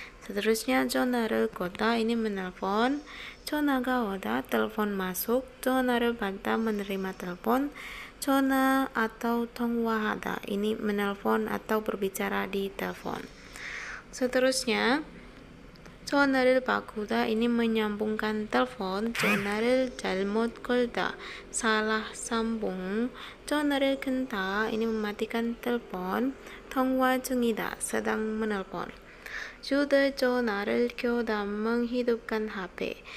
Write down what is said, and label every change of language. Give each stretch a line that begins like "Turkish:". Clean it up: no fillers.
Indonesian: Seterusnya
Korean: 전화를 거다
Indonesian: ini menelpon.
Korean: 전화가 오다
Indonesian: telepon masuk.
Korean: 전화를 받다
Indonesian: menerima telepon. 전화 atau 통화하다 ini menelpon atau berbicara di telepon. Seterusnya
Korean: 전화를 바꾸다
Indonesian: ini menyambungkan telepon.
Korean: 전화를 잘못 걸다
Indonesian: salah sambung.
Korean: 전화를 끊다
Indonesian: ini mematikan telepon.
Korean: 통화 중이다
Indonesian: sedang menelpon.
Korean: 휴대전화를 켜다
Indonesian: menghidupkan HP.